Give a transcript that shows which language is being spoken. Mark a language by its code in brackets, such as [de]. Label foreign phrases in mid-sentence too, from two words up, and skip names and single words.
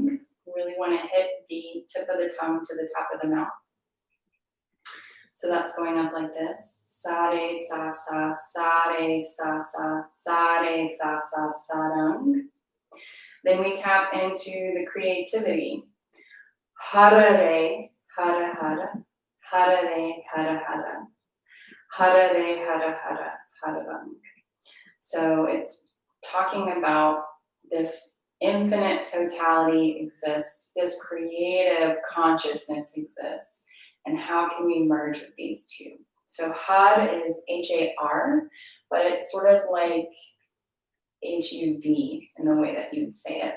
[en] We really want to hit the tip of the tongue to the top of the mouth. So that's going up like this. Sare Sa Sa, Sare Sa Sa, Sare Sa Sa Sarang. Then we tap into the creativity. Harare, hara hara, harare, hara hara, harare, hara hara, hararang. So it's talking about this infinite totality exists, this creative consciousness exists, and how can we merge with these two? So Har is H-A-R, but it's sort of like H-U-D in the way that you'd say it.